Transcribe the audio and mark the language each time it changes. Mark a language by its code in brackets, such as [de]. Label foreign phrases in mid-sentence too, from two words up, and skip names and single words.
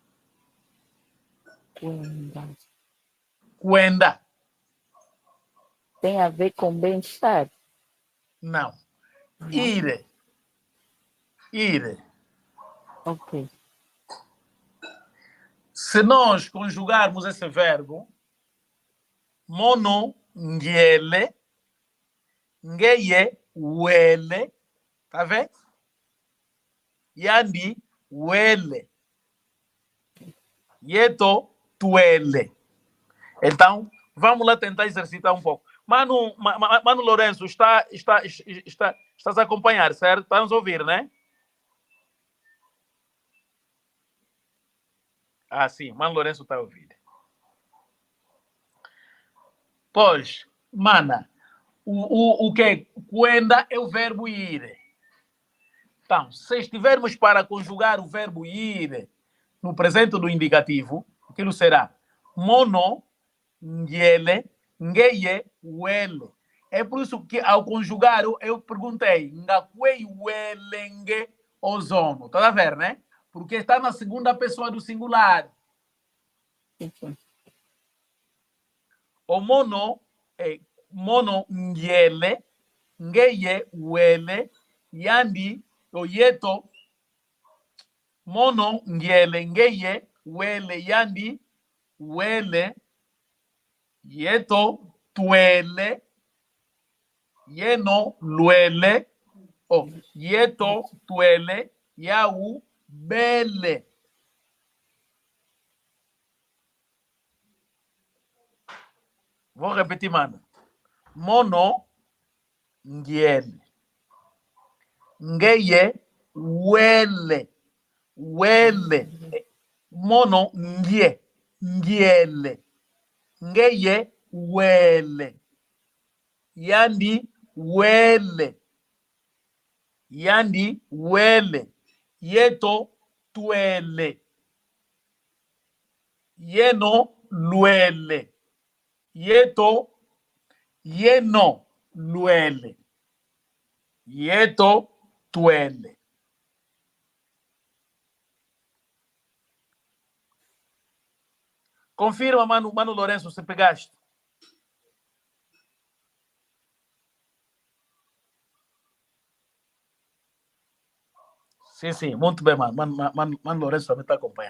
[pt] Quenda. Tem a ver com bem-estar? Não. Ir. Ok. Se nós conjugarmos esse verbo, [kg] mono, ngele, ngeye, [pt] wele, tá vendo? [kg] Yandi, wele. Yeto, tuele. [pt] Então, vamos lá tentar exercitar um pouco. Mano Lourenço, estás a acompanhar, certo? Está nos ouvir, né? Ah, sim, Mano Lourenço está a ouvir. Pois, mana, o que? Quando é o verbo ir. Então, se estivermos para conjugar o verbo ir no presente do indicativo, aquilo será [kg] mono, ngele, ngeye, wele. [pt] É por isso que, ao conjugar, eu perguntei, [kg] ngakwei welenge ozono. [pt] Está a ver, né? Porque está na segunda pessoa do singular. [kg] O mono é mono ngele, ngeye, wele, yandi, o yeto, mono ngele, ngeye, wele, yandi, wele, yeto, tuele, yeno, luele, o yeto, tuele, yau, bele. [pt] Vou repetir, mano. [kg] Mono, ngiele. Ngeye, wele. Wele. Mono, ngie. Ngiele. Ngeye, wele. Yandi, wele. Yandi, wele. Yeto, tuele. Yeno, luele. Yeto, yeno, luele. Yeto, tuele. [pt] Confirma, Mano Lourenço, se pegaste. Sim, muito bem, Mano Lourenço também está acompanhando.